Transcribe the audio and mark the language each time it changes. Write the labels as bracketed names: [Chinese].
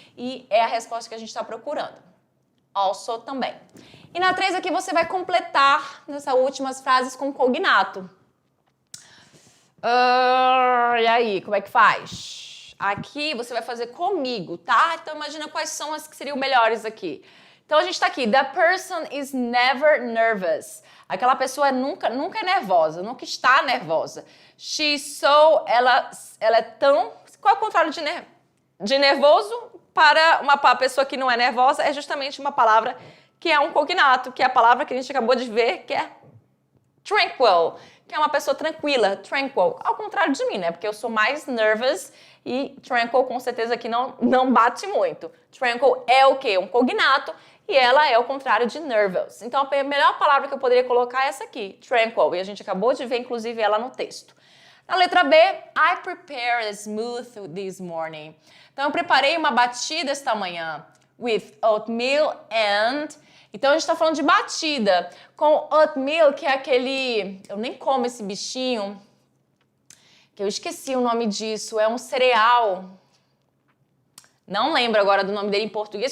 [Portuguese] E é a resposta que a gente está procurando. Also também. E na 3 aqui você vai completar nessas últimas frases com cognato. E aí, como é que faz? Aqui você vai fazer comigo, tá? Então imagina quais são as que seriam melhores aqui. Então a gente está aqui. [English] The person is never nervous. [Portuguese] Aquela pessoa nunca é nervosa, nunca está nervosa. Ela é tão... Qual é o contrário de nervoso? Para uma pessoa que não é nervosa é justamente uma palavra que é um cognato, que é a palavra que a gente acabou de ver, que é tranquil, que é uma pessoa tranquila, tranquil. Ao contrário de mim, né? Porque eu sou mais nervous e tranquil com certeza que não bate muito. Tranquil é o quê? Um cognato e ela é o contrário de nervous. Então a melhor palavra que eu poderia colocar é essa aqui, tranquil. E a gente acabou de ver, inclusive, ela no texto. Na letra B, [English] I prepared a smoothie this morning. [Portuguese] Então eu preparei uma batida esta manhã. [English] With oatmeal and... [Portuguese] Então a gente está falando de batida. Com oatmeal, que é aquele... Eu nem como esse bichinho. Que eu esqueci o nome disso. É um cereal. Não lembro agora do nome dele em português.